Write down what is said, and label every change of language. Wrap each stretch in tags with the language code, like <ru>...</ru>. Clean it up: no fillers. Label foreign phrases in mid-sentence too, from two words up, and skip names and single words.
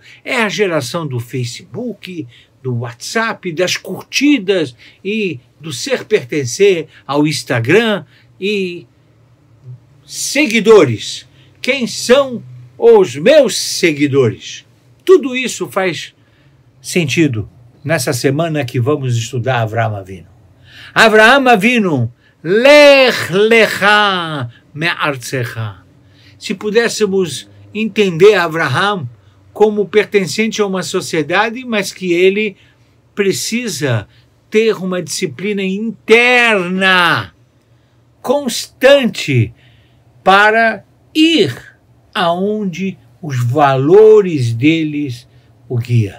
<pt>É a geração do Facebook, do WhatsApp, das curtidas e do ser pertencer ao Instagram e seguidores. Quem são os meus seguidores? Tudo isso faz sentido nessa semana que vamos estudar Avraham Avinu.</pt> <he>Avraham Avinu, לך לך מארצך.</he> <pt>Se pudéssemos entender Avraham como pertencente a uma sociedade, mas que ele precisa ter uma disciplina interna, constante, para ir aonde os valores deles o guia.</pt>